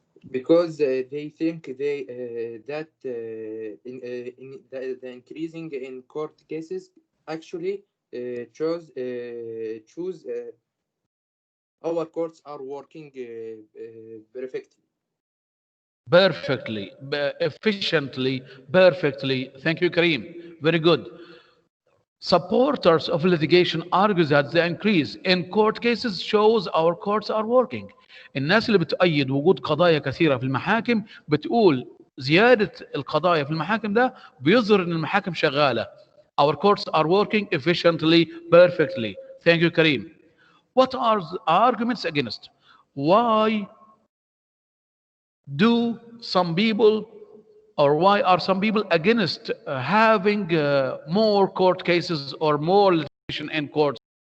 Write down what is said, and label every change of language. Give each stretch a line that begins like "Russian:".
English: Because they think that the increasing in court cases actually choose our courts are working perfectly. Perfectly, efficiently, perfectly. Thank you, Karim. Very good. Supporters of litigation argue that the increase in court cases shows our courts are working.
Arabic: الناس اللي بتؤيد وجود قضايا كثيرة في المحاكم بتقول زيادة القضايا في المحاكم ده بيظهر ان المحاكم شغالة.
English: Our courts are working efficiently, perfectly. Thank you, Karim. What are the arguments against? Why do some people, or why are some people against having more court cases or more litigation in courts?